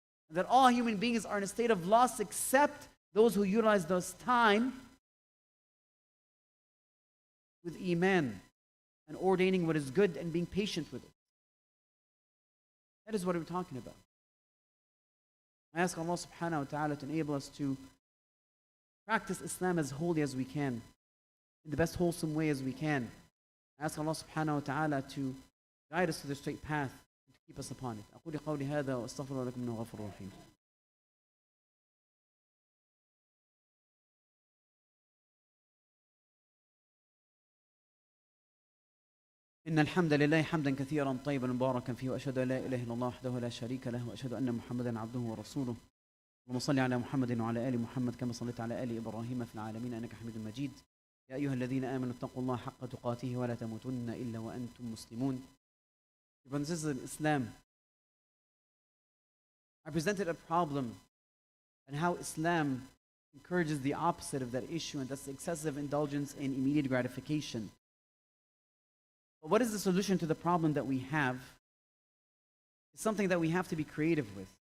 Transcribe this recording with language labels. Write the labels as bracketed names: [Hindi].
[English] That all human beings are in a state of loss except those who utilize this time with iman and ordaining what is good and being patient with it. That is what we're talking about. I ask Allah subhanahu wa ta'ala to enable us to practice Islam as holy as we can, in the best wholesome way as we can. I ask Allah subhanahu wa ta'ala to guide us to the straight path and to keep us upon it. [Arabic] أقول قولي هذا وأستغفر الله لكم إنه غفور رحيم. إن الحمد لله حمدا كثيرا طيبا مباركا فيه وأشهد أن لا إله إلا الله وحده لا شريك له وأشهد أن محمدا عبده ورسوله. اللهم صل على محمد وعلى آل محمد كما صليت على آل إبراهيم في العالمين إنك حميد مجيد. يا أيها الذين آمنوا اتقوا الله حق تقاته ولا تموتن إلا وأنتم مسلمون. [English] Brothers and sisters in Islam, I presented a problem and how Islam encourages the opposite of that issue, and that's excessive indulgence in immediate gratification. But what is the solution to the problem that we have? It's something that we have to be creative with.